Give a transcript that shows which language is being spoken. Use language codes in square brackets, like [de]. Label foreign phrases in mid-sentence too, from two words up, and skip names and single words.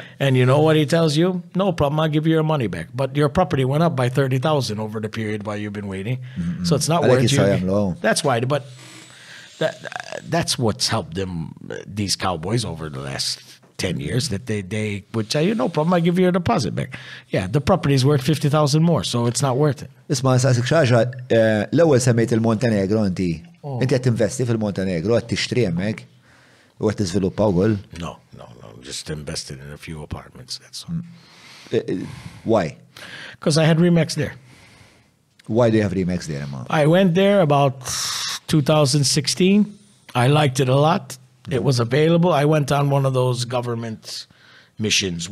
[en] And you know what he tells you? No problem, I'll give you your money back. But your property went up by 30,000 over the period while you've been waiting. So it's not worth it. That's why. But that's what's helped them, these cowboys, over the last 10 years, that they would tell you, no problem, I'll give you your deposit back. Yeah, the property is worth 50,000 more, so it's not worth it. [mt] Isma, saqsik xaġa, l-ewwel semmejt il-Montenegro inti. Inti qed tinvesti fil-Montenegro, qed tixtri hemmhekk u qed tiżviluppa wkoll? [en] No. Just invested in a few apartments, that's all. Why? Because I had Remax there. Why do you have Remax there, man? I went there about 2016. I liked it a lot. It was available. I went on one of those government missions.